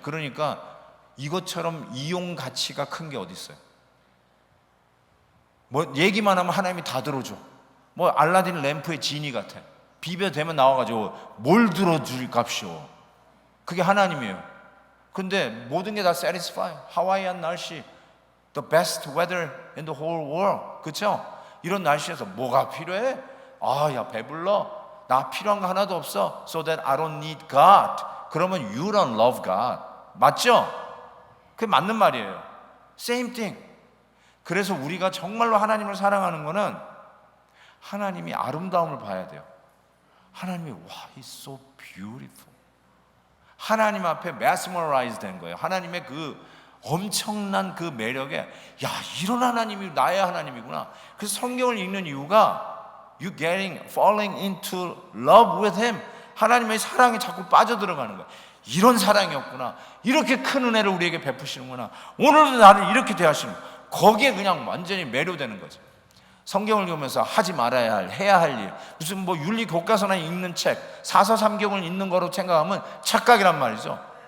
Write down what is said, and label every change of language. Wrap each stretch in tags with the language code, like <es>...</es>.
<ko>그러니까 이것처럼 이용 가치가 큰 게 어디 있어요? 뭐 얘기만 하면 하나님이 다 들어줘. 뭐 알라딘 램프의 지니 같아. 비벼대면 나와가지고 뭘 들어줄 값이오. 그게 하나님이에요. 근데 모든 게 다 satisfy. 하와이안 날씨,</ko> <en>the best weather in the whole world.</en> <ko>그렇죠? 이런 날씨에서 뭐가 필요해? 야 배불러. 나 필요한 거 하나도 없어.</ko> <en>So that I don't need God.</en> <ko>그러면</ko> <en>you don't love God.</en> <ko>맞죠? 그게 맞는 말이에요.</ko> <en>Same thing.</en> <ko>그래서 우리가 정말로 하나님을 사랑하는 거는 하나님이 아름다움을 봐야 돼요. 하나님이</ko> <en>He's so beautiful.</en> <ko>하나님 앞에 mesmerized 된 거예요. 하나님의 그 엄청난 그 매력에 이런 하나님이 나의 하나님이구나. 그래서 성경을 읽는 이유가</ko> <en>You falling into love with Him.</en> <ko>하나님의 사랑에 자꾸 빠져들어가는 거예요. 이런 사랑이었구나. 이렇게 큰 은혜를 우리에게 베푸시는구나. 오늘도 나를 이렇게 대하시는 거예요. 거기에 그냥 완전히 매료되는 거죠. 성경을 읽으면서 하지 말아야 할, 해야 할 일, 무슨 뭐 윤리 교과서나 읽는 책, 사서삼경을 읽는 거로 생각하면 착각이란 말이죠.</ko>